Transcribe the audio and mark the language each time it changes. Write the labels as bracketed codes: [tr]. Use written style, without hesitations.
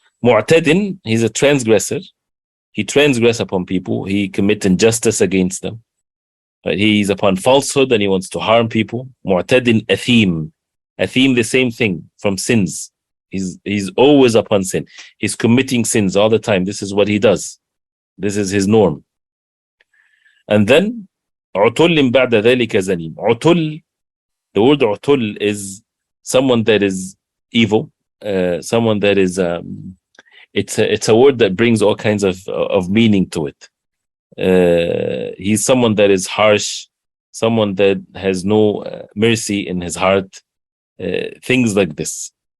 [en] Mu'tadin, he's a transgressor. He transgresses upon people. He commits injustice against them. He's upon falsehood and he wants to harm people. Mu'tadin athim. Athim, the same thing, from sins. He's always upon sin. He's committing sins all the time. This is what he does. This is his norm. And then [ar] عُتُلٍ بَعْدَ ذَلِكَ زَنِيمٌ. [en] عُتُل, the word عُتُل is someone that is evil, someone that is it's a word that brings all kinds of meaning to it. He's someone that is harsh, someone that has no mercy in his heart, things like this.